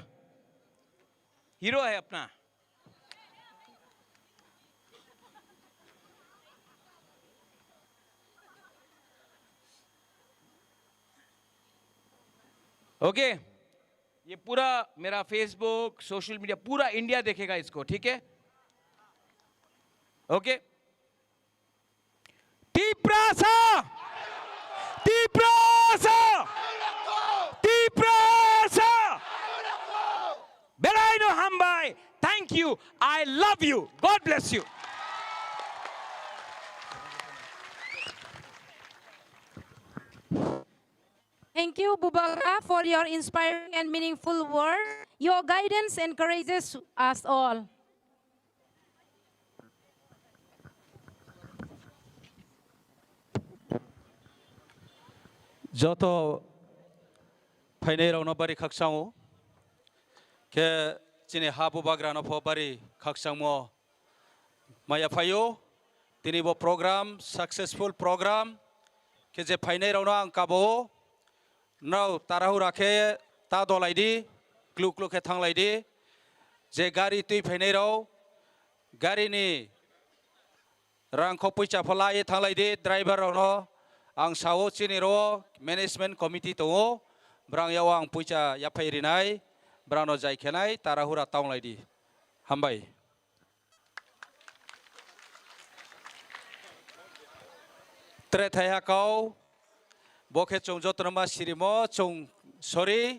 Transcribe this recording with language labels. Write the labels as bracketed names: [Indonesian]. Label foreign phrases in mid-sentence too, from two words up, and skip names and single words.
[Hindi] हीरो है अपना। ओके? ये पूरा मेरा फेसबुक, [English] social media, [Hindi] पूरा इंडिया देखेगा इसको, ठीक है? ओके? तिपरासा, Tiprasa! [Kok Borok] Tiprasa! Belaino Hambai, [English] thank you. I love you. God bless you. Thank you, Bubagra, for your inspiring and meaningful words. Your guidance encourages us all. [Kok Borok] Joto Painero no bari kaksango. Ke chini habu bagra no po bari kaksango. Maya payo. Tini bo program, [English] successful program. [Kok Borok] Ke je Painero no ang kabo. Now tarahu rakhe ta dolai di. Kluk kluk ke thang lai di. Je gari tui Painero. Gari ni. Rang kopui chapalai thang lai di. Driver no. Ang sawo chini ro [English] management committee [Kok Borok] to brang yawang puja yapai rinai brang no jai kenai tarahura taung lai di hambai tre thaya kau bokhe chung jotonma sirimo chung sorry